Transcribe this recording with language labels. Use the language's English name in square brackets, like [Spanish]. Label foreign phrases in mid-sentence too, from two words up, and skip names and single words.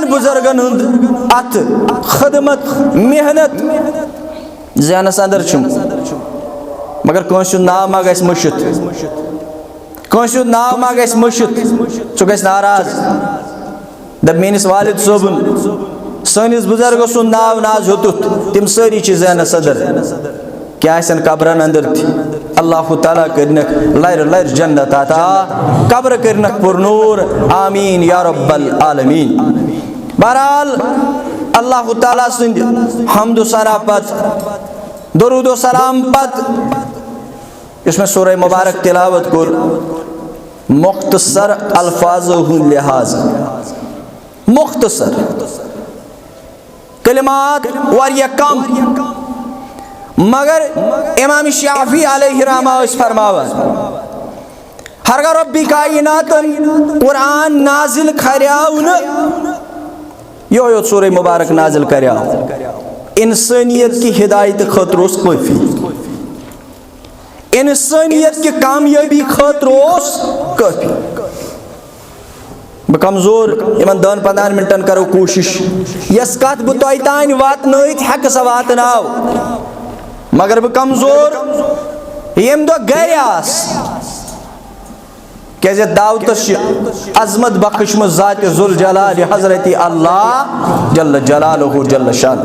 [Kashmiri] बुजुर्गन हुंद अत खदमत मेहनत ज़हनस अंदर मगर कंस नाव मा गस मुशित कंस नाव मा गस मुशित सह गस नाराज दप मेनिस वालिद सोबन सनिस बुजुर्ग सुंद नाव नाज होतुत तिम सारी ज़हनस अंदर क्या कब्रन अंदर अल्लाह ताला करनक लर लर जन्नत अता कब्र करनक पुरनूर। [Arabic] آمين يا رب العالمين. [Kashmiri] बहरहाल अल्लाह ताला सुंद हम्द सना पत दुरूद सलाम पत इसमें सूरह मुबारक तिलावत कर मुख्तसर अल्फाज़ लिहाज मुख्तसर कलिमात वारिया कम मगर इमाम शाफी [Arabic] عليه رحمة [Kashmiri] फरमावन हरगा रब्बी कायनातन कुरान नाजिल खरियाउन यो सूरह मुबारक नाजिल करिया इंसानियत की हिदायत खतर काफी, इंसानियत की कामयाबी खतर काफी। बह कमजोर इन 10-15 मिनटन करो कोशिश यस कत बह तोह तान वातनयित हेक सा वातनाव, मगर बह कमजोर यम दो गर आस क्या दावत अजमत बख्शम [Arabic] ذات ذو الجلال [Kashmiri] हज़रत अल्लाह [Arabic] جل جلاله جل شأن.